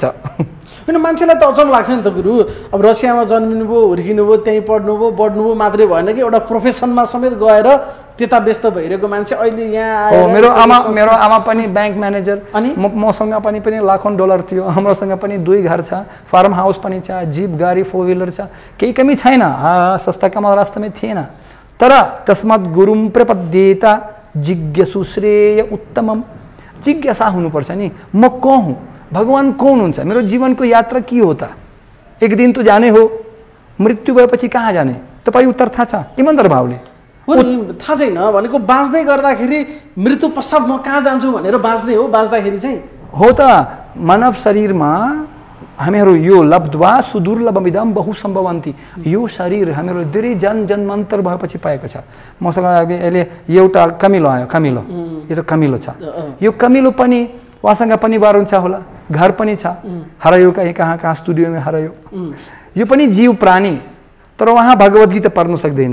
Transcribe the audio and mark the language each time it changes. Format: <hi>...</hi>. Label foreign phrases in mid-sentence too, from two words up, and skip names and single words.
<ne>होइन, मान्छेलाई त अचम्म लाग्छ नि त गुरु। अब रसियामा जन्मिनुभयो, हुर्किनुभयो, त्यहीँ पढ्नुभयो, बढ्नुभयो मात्रै भएन कि एउटा प्रोफेसनमा समेत गएर त्यता व्यस्त भइरहेको मान्छे अहिले यहाँ आएर। मेरो आमा पनि ब्याङ्क म्यानेजर, अनि मसँग पनि लाखौँ डलर थियो। हाम्रोसँग पनि 2 घर छ, फार्म हाउस पनि छ, जिप गाडी 4 व्हिलर छ, केही कमी छैन। सस्ता कमा रास्तामै थिएन।</ne> <sa>तर तस्मात् गुरुम प्रपद्येता जिज्ञासु श्रेय उत्तमम।</sa> <ne>जिज्ञासा हुनुपर्छ नि, म को हुँ, भगवान कौन हुन्छ, मेरो जीवनको यात्रा के हो त? एक दिन तो जाने हो, मृत्यु भएपछि कहाँ जाने? तपाईँ उत्तर थाहा छ इमान्दार भावले? थाहा छैन भनेको बाँच्दै गर्दाखेरि मृत्यु पश्चात म कहाँ जान्छु भनेर बाँच्दै हो। बाँच्दाखेरि चाहिँ हो त मानव शरीरमा हामीहरू यो</ne> <sa>लब्ध्वा सुदुर्लभमिदं बहु सम्भवन्ति।</sa> <ne>यो शरीर हामीहरू धेरै जन्मान्तर भएपछि पाएको छ। मसँग अहिले एउटा कमिलो आयो, कमिलो, यो त कमिलो छ। यो कमिलो पनि उहाँसँग पनि बार हुन्छ होला, घर पनि छ, हरायो कहाँ स्टुडियोमा हरायो। यो पनि जीव प्राणी, तर उहाँ भगवत गीता पढ्नु सक्दैन।</ne>